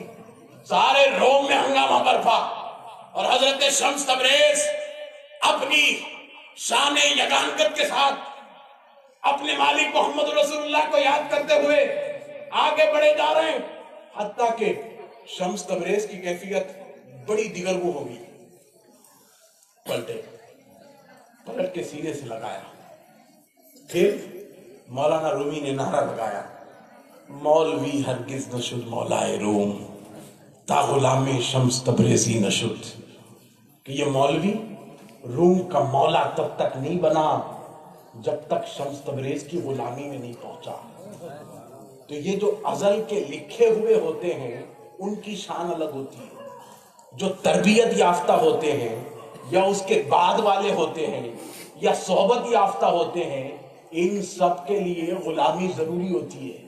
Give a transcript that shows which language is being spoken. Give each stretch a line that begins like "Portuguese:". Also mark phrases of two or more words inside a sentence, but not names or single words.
Urdu: سارے روم میں ہنگامہ برپا. اور حضرت شمس تبریز اپنی شان یگانگت کے ساتھ اپنے مالک محمد رسول اللہ کو یاد کرتے ہوئے آگے بڑھے جا رہے ہیں. حتیٰ کہ شمس تبریز کی کیفیت بڑی دیگرگو ہوگی. پلٹ کے سینے سے لگایا. پھر مولانا رومی نے نعرہ لگایا،
Persian: مولوی ہرگز نشد مولائے روم تا غلام شمس تبریزی نشد.
Urdu: کہ یہ مولوی روم کا مولا تب تک نہیں بنا جب تک شمس تبریز کی غلامی میں نہیں پہنچا. تو یہ جو ازل کے لکھے ہوئے ہوتے ہیں ان کی شان الگ ہوتی ہے. جو تربیت یافتہ ہوتے ہیں یا اس کے بعد والے ہوتے ہیں یا صحبت یافتہ ہوتے ہیں، ان سب کے لیے غلامی ضروری ہوتی ہے.